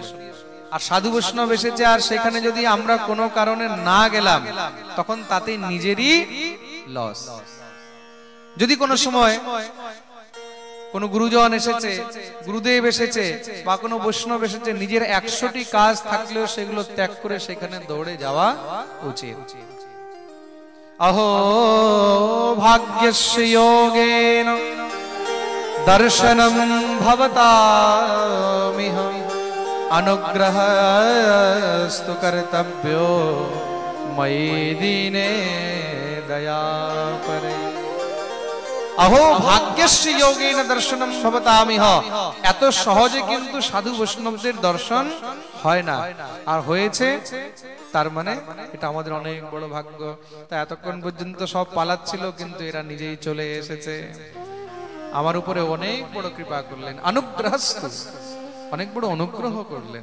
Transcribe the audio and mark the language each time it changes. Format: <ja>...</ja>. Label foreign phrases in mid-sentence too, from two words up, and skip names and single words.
<bn>আর সাধু বৈষ্ণব এসেছে, আর সেখানে যদি আমরা কোনো কারণে না গেলাম, তখন তাতে নিজেরই লস। যদি কোনো সময় কোন গুরুজন এসেছে, গুরুদেব এসেছে, বা কোনো বৈষ্ণব এসেছে, নিজের 100টি কাজ থাকলেও সেগুলো ত্যাগ করে সেখানে দৌড়ে যাওয়া উচিত।</bn> <sa>अहो भाग्यस्य योगेन दर्शनं भवतामिह अनुग्रहस्तु कर्तव्यो मयि दीने दयापरे। अहो भाग्यस्य योगेन दर्शनं भवतामिह।</sa> <bn>এত সহজে কিন্তু সাধু বৈষ্ণবদের দর্শন হয় না, আর হয়েছে তার মানে এটা আমাদের অনেক বড় ভাগ্য। তা এতক্ষণ পর্যন্ত সব পালাচ্ছিল, কিন্তু এরা নিজেই চলে এসেছে, আমার উপরে অনেক বড় কৃপা করলেন, অনুগ্রহস্তু, অনেক বড় অনুগ্রহ করলেন।</bn>